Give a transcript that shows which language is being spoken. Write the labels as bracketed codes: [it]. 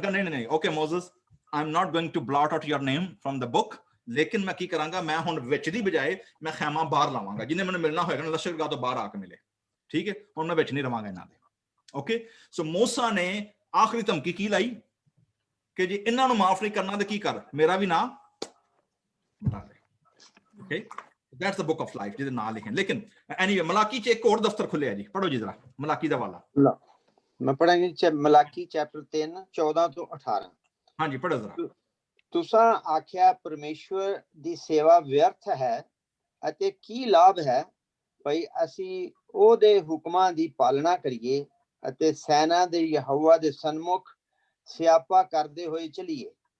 [pa] ਕਹਿੰਦਾ ਨਹੀਂ, okay ਮੋਜ਼ਸ, [en] I am not going to blot out your name from the book, [pa] ਲੇਕਿਨ ਮੈਂ ਕੀ ਕਰਾਂਗਾ, ਮੈਂ ਹੁਣ ਵਿੱਚ ਦੀ ਬਜਾਏ ਮੈਂ ਖੈਮਾ ਬਾਹਰ ਲਾਵਾਂਗਾ, ਜਿਹਨੇ ਮੈਨੂੰ ਮਿਲਣਾ ਹੋਏਗਾ ਨਾ ਲਸ਼ਕਰਗਾਹ ਤੋਂ ਬਾਹਰ ਆ ਕੇ ਮਿਲੇ। ਠੀਕ ਹੈ, ਹੁਣ ਮੈਂ ਵਿੱਚ ਨਹੀਂ ਰਵਾਂਗਾ ਇਹਨਾਂ ਦੇ। ਓਕੇ, ਸੋ ਮੂਸਾ ਨੇ ਆਖਰੀ ਧਮਕੀ ਕੀ ਲਾਈ ਕਿ ਜੇ ਇਹਨਾਂ ਨੂੰ ਮਾਫ ਨਹੀਂ ਕਰਨਾ ਤੇ ਕੀ ਕਰ, ਮੇਰਾ ਵੀ ਨਾਂ ਬਤਾ ਦੇ। Okay, [en] that's the book of life [pa] ਜਿਹਦੇ ਨਾਂ ਲਿਖੇ। ਲੇਕਿਨ ਐਨੀਵੇ ਮਲਾਕੀ ਚ ਇੱਕ ਹੋਰ ਦਫ਼ਤਰ ਖੁੱਲਿਆ ਜੀ, ਪੜੋ ਜੀ ਜਰਾ ਮਲਾਕੀ ਦਾ ਵਾਲਾ। ਮੈਂ ਪੜਾਂਗੀ ਮਲਾਕੀ ਚੈਪਟਰ 3 14 ਤੋਂ 18। ਹਾਂਜੀ ਪੜੋ ਜਰਾ। ਤੁਸਾਂ ਆਖਿਆ ਪਰਮੇਸ਼ਵਰ ਦੀ ਸੇਵਾ ਵਿਅਰਥ ਹੈ ਅਤੇ ਕੀ ਲਾਭ ਹੈ ਭਈ ਅਸੀਂ ਉਹਦੇ ਹੁਕਮਾਂ ਦੀ ਪਾਲਣਾ ਕਰੀਏ ਅਤੇ ਸੈਨਾ ਦੇ ਯਹੋਵਾ ਦੇ ਸਨਮੁਖ ਸਿਆਪਾ ਕਰਦੇ ਹੋਏ ਚਲੀਏ।